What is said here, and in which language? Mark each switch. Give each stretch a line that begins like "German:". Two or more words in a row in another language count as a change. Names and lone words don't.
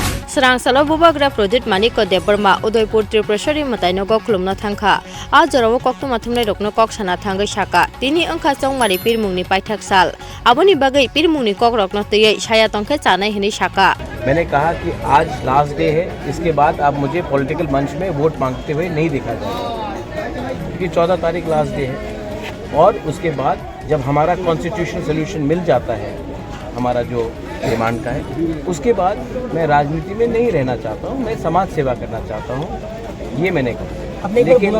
Kok Borok: Sarangsalo bubagra project maniko deborma Udaipur Tripurashari mataino go khulumna thangkha a jarawo kokto mathumnai rokno kok sana thangai saka tini angkha chongmari pirmungni paithak sal aboni bagai pirmungni kok rokno tei saya tongkhe chanai hini saka।
Hindi: मैंने कहा कि आज
English: last day
Hindi: है, इसके बाद आप मुझे पॉलिटिकल मंच में वोट मांगते हुए नहीं देखा जाएगा क्योंकि 14 तारीख लास्ट डे है और उसके बाद जब हमारा
English: constitutional solution
Hindi: मिल जाता है हमारा जो डिमांड का है उसके बाद मैं राजनीति में नहीं रहना चाहता हूँ, मैं समाज सेवा करना चाहता हूँ, ये मैंने कहा।